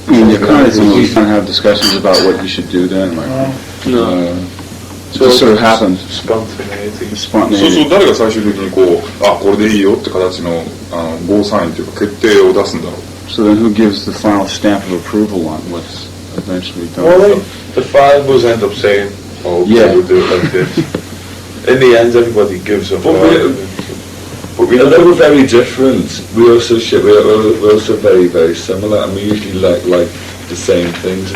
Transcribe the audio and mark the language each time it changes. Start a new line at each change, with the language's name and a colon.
English: I mean, you kind of have discussions about what you should do then, like. No. It just sort of happens. Spontaneity.
Japanese: そう
English: Spontaneity.
Japanese: 誰が最終的にこれでいいよって形のゴーサインというか決定を出すんだろう。
English: So then, who gives the final stamp of approval on what's eventually done? Well, The five of us end up saying, "Oh, Yeah. we'll do it like this." In the end, everybody gives up. But although we're very different, we're also very, very similar, and we usually like the same things.